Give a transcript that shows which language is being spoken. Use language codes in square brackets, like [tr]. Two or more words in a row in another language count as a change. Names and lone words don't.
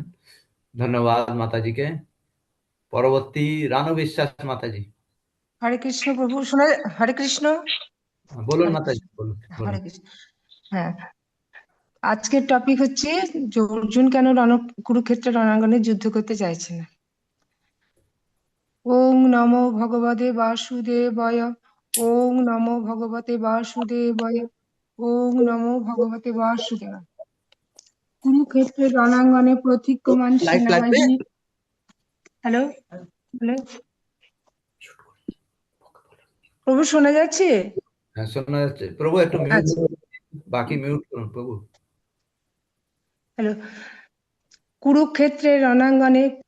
[bn] ধন্যবাদ মাতাজিকে। পরবর্তী রানু বিশ্বাস মাতাজি। হরে কৃষ্ণ প্রভু, শোনা? হরে কৃষ্ণ। বলুন হরে মাতাজি, কৃষ্ণ। বলুন হরে বলুন। কৃষ্ণ। হ্যাঁ, আজকের টপিক হচ্ছে যে অর্জুন কেন কুরুক্ষেত্রের রণাঙ্গনে যুদ্ধ করতে চাইছে না। [sa] ওং নমো ভগবতে বাসুদেবায়। ওং নমো ভগবতে বাসুদেবায়। ওং নমো ভগবতে বাসুদেবায়। [bn] কুরুক্ষেত্রের রণাঙ্গনে প্রতীক্ষমান লাইট লাগবে? সেনাবাহিনী। হ্যালো হ্যালো প্রভু, শোনা যাচ্ছে? হ্যাঁ, শোনা যাচ্ছে প্রভু, একটু মিউট, আচ্ছা, বাকি মিউট করুন প্রভু। হ্যালো। কুরুক্ষেত্রের রণাঙ্গনে